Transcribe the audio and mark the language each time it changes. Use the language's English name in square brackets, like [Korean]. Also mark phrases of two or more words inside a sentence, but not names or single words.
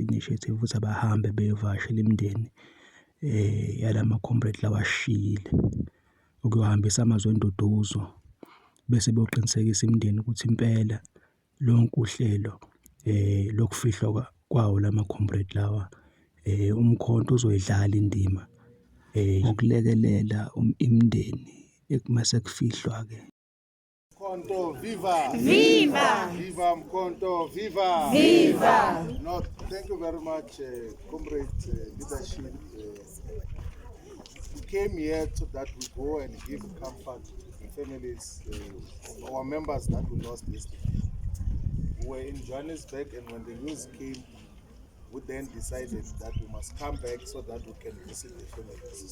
[Zulu] i-initiative ukuthi abahambe beyovakashela imindeni yalama-comrade lawa ashiyile, ukuyohambisa amazwi enduduzo bese beyoqinisekisa imindeni ukuthi impela lonke uhlelo lokufihlwa kwawo lama-comrade lawa, umkhonto uzoyidlala indima ukulekelela imindeni mase kufihlwa-ke. Mkhonto, viva! Viva! Viva Mkhonto, viva! Viva! [English] No, thank you very much, comrade leadership. We came here so that we go and give comfort to families of our members that we lost yesterday. We were in Johannesburg, and when the news came, we then decided that we must come back so that we can visit the families.